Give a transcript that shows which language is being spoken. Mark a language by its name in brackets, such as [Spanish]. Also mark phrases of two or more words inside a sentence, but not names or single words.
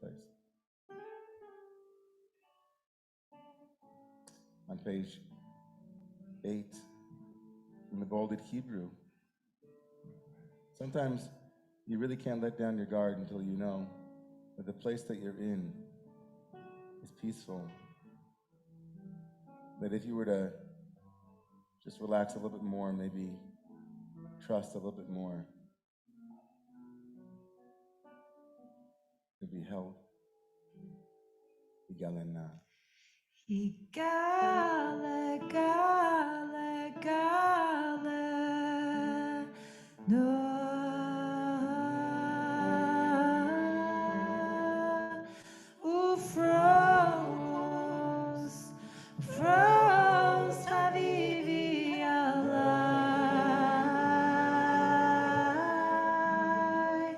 [English] On page 8, in the bolded Hebrew, sometimes you really can't let down your guard until you know that the place that you're in is peaceful. That if you were to just relax a little bit more, maybe trust a little bit more, to be held. Igalena. Igale, gale, gale, no. Froze, habibi alai.